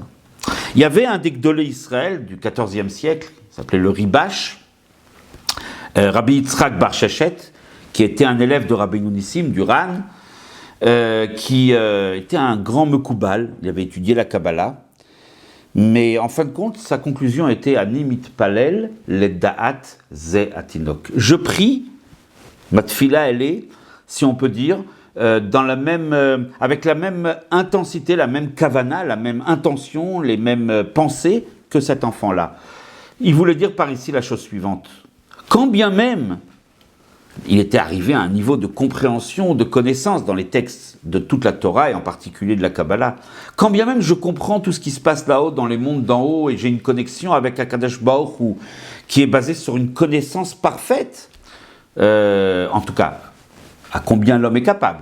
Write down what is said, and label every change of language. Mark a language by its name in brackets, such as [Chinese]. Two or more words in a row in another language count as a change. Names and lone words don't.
[French] Il y avait un des [Hebrew] גדולי ישראל [French] du XIVe siècle, il s'appelait le Ribash, Rabbi Yitzhak Bar Sheshet, qui était un élève de Rabbi Nissim, du Ran, qui était un grand Mekoubal, il avait étudié la Kabbalah, mais en fin de compte, sa conclusion était [Hebrew] אני מתפלל לדעת זה התינוק. [French] Je prie, ma tfila elle est, si on peut dire, dans la même, avec la même intensité, la même kavana, la même intention, les mêmes pensées que cet enfant-là. Il voulait dire par ici la chose suivante. Quand bien même il était arrivé à un niveau de compréhension, de connaissance dans les textes de toute la Torah et en particulier de la Kabbalah, quand bien même je comprends tout ce qui se passe là-haut dans les mondes d'en haut et j'ai une connexion avec [Hebrew] הקדוש ברוך הוא [French] qui est basée sur une connaissance parfaite, en tout cas, à combien l'homme est capable.